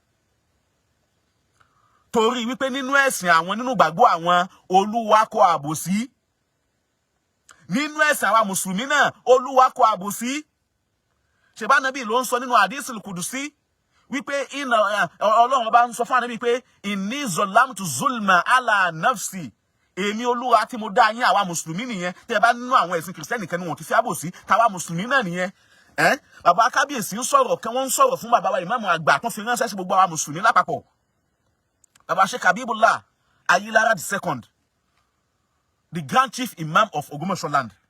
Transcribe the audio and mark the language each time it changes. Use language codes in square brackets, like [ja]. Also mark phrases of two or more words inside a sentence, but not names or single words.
[yo] torí wípé nínú ẹ̀sìn àwọn nínú gbàgbọ́ àwọn Olúwa kọ̀ àbòsí nínú ẹ̀sìn àwa mùsùlùmí náà Olúwa kọ̀ àbòsí ṣèbá Ànábì ló ń sọ nínú [ar] الحديث القدسي [yo] wípé Ọlọ́run bá ń sọ fún Ànábì pé [ar] إني ظلمت ظلما على نفسي [yo] èmi Olúwa tí mo dá yín àwa mùsùlùmí nìyẹn tẹ́ bá nínú àwọn ẹ̀sìn kìrìsìtẹ́nì kan ni wọ́n ti fi àbòsí tàwa mùsùlùmí náà nìyẹn bàbá kábíyèsí ń sọ̀rọ̀ kan wọ́n ń sọ̀rọ̀ fún bàbá wa ìmáàmù àgbà tó fi ránṣẹ́ sí gbogbo àwa mùsùlùmí lápapọ̀ bàbá Sheikh Habibullah Ayilara II, [en] the Grand Chief Imam of Ogbomoso land.